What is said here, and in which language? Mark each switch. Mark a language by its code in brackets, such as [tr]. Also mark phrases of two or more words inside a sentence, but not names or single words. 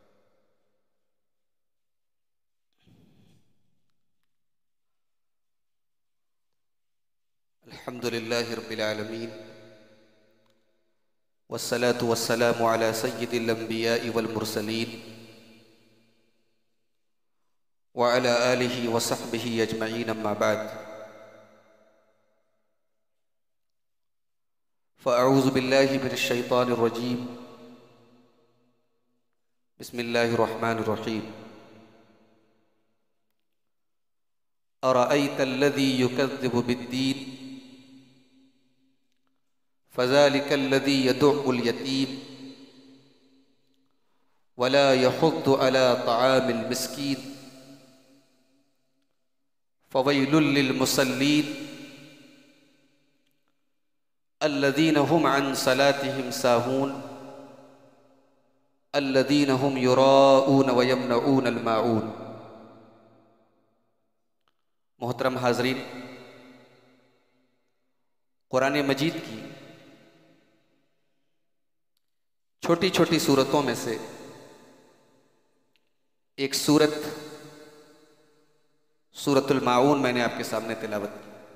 [ar] الحمد لله رب العالمين والصلاة والسلام على سيد الأنبياء والمرسلين وعلى آله وصحبه أجمعين أما بعد. فأعوذ بالله من الشيطان الرجيم. بسم الله الرحمن الرحيم. أرأيت الذي يكذب بالدين فذلك الذي يدع اليتيم ولا يحض على طعام المسكين فويل للمصلين الذين هم عن صلاتهم ساهون الذين هم يراءون ويمنعون الماعون. [ur] محترم حاضرین، قرآن مجید کی چھوٹی چھوٹی سورتوں میں سے ایک سورت سورۃ الماعون میں نے آپ کے سامنے تلاوت کی.